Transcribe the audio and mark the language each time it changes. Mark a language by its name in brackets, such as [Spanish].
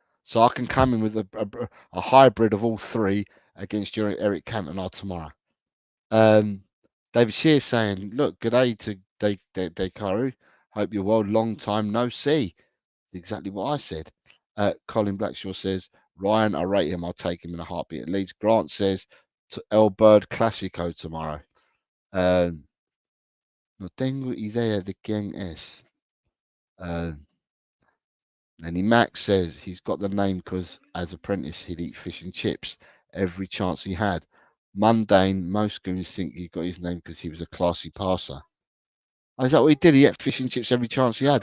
[English] So I can come in with a hybrid of all three against your Eric Cantona tomorrow. Um, David Shear saying, "Look, good day to Dekaru. Hope you're well. Long time no see." Exactly what I said. Colin Blackshaw says, "Ryan, I rate him. I'll take him in a heartbeat at Leeds." Grant says, "El Bird Classico tomorrow." [Spanish] Um, No tengo idea de quién es. [English] Uh, and Max says he's got the name because as apprentice he'd eat fish and chips every chance he had. Mundane, most goons think he got his name because he was a classy passer. Oh, is that what he did? He ate fish and chips every chance he had.